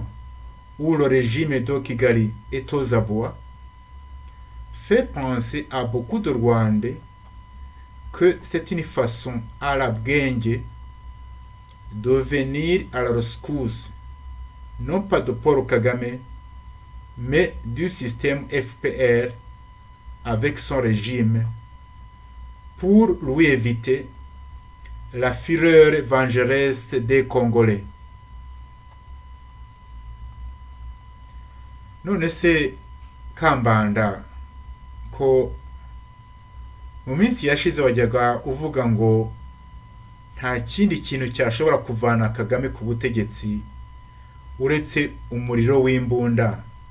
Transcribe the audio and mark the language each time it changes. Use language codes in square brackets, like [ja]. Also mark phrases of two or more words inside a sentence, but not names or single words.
[fr] où le régime de Kigali est aux abois, fait penser à beaucoup de Rwandais que c'est une façon à la Bwenge de venir à la rescousse, non pas de Paul Kagame, mais du système FPR avec son régime, pour lui éviter la fureur vengeresse des Congolais. [rw] None se Kambanda, ko mu minsi yashize wajyaga uvuga ngo nta kindi kintu cyashobora kuvana Kagame ku butegetsi uretse umuriro w'imbunda.